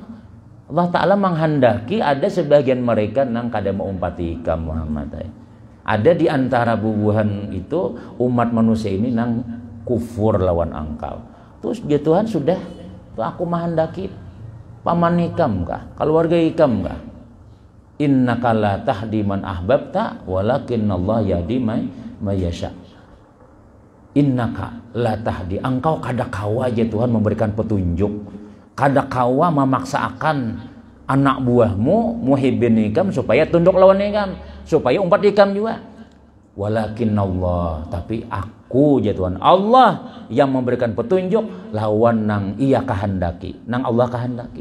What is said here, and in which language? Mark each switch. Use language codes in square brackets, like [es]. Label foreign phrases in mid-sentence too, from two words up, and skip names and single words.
[bjn] Allah Ta'ala menghendaki ada sebagian mereka nang kada mau umpati ikam Muhammad. Ada di antara bubuhan itu umat manusia ini nang kufur lawan engkau. Terus dia Tuhan sudah tuh aku menghendaki paman ikam kah, keluarga ikam kah. [ar] إنك لا تهدي من أحببت ولكن الله يهدي من يشاء. إنك لا تهدي, [bjn] engkau kada kawa aja Tuhan memberikan petunjuk, kada kawa memaksakan anak buahmu muhibbin ikam supaya tunduk lawan ikam, supaya umpat ikam juga. Walakin Allah, tapi aku ya Tuhan Allah yang memberikan petunjuk lawan nang ia kehendaki, nang Allah kehendaki.